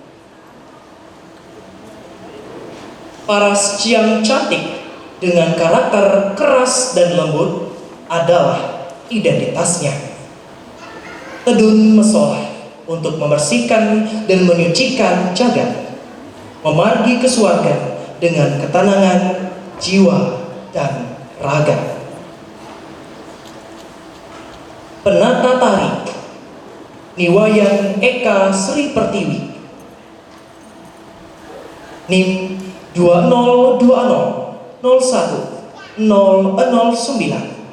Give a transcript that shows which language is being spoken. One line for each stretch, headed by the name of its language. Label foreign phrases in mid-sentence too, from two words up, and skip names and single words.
Indonesian: Paras yang cantik dengan karakter keras dan lembut adalah identitasnya.
Balinese: Tedun mesolah
Indonesian: untuk membersihkan dan menyucikan jagat, memargi ke surga dengan ketenangan jiwa dan raga. Penata tari Niwayan Eka Sri Pertiwi, NIM 2020010009.